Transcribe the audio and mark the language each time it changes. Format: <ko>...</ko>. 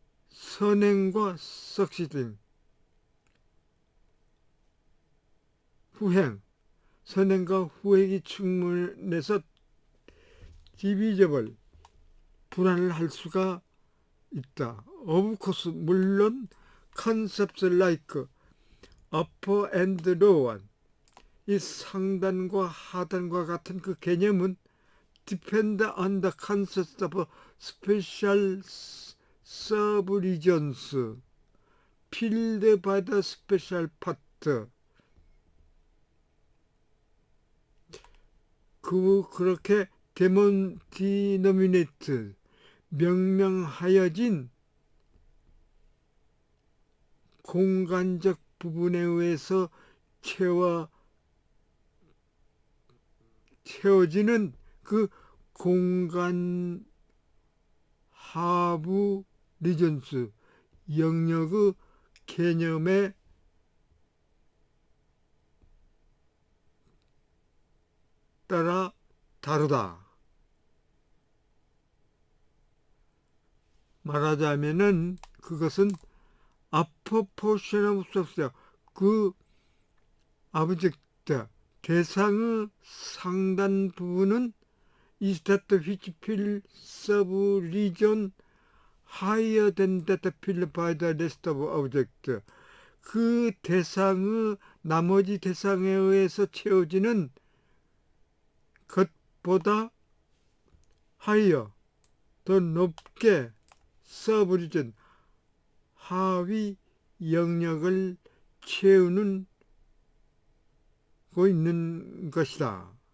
<ko>선행과 succeeding, 후행, 선행과 후행이 충분해서 divisible, 분할을 할 수가 있다.</ko> <en>Of course,</en> <ko>물론</ko> <en>concepts like upper and lower,</en> <ko>이 상단과 하단과 같은 그 개념은</ko> <en>depend on the concept of special subregions filled by the special part.</en> <ko>그렇게 denominate, 명명하여진 공간적 부분에 의해서 채워지는 그 공간 하부 리전스, 영역의 개념에 따라 다르다. 말하자면은 그것은</ko> <en>upper portion of substance, 그 object,</en> <ko>대상의 상단 부분은</ko> <en>is that which fill sub-region higher than that filled by the rest of object.</en> <ko>그 대상의 나머지 대상에 의해서 채워지는 것보다 higher, 더 높게 sub-region, 하위 영역을 채우는 고 있는 것이다.</ko>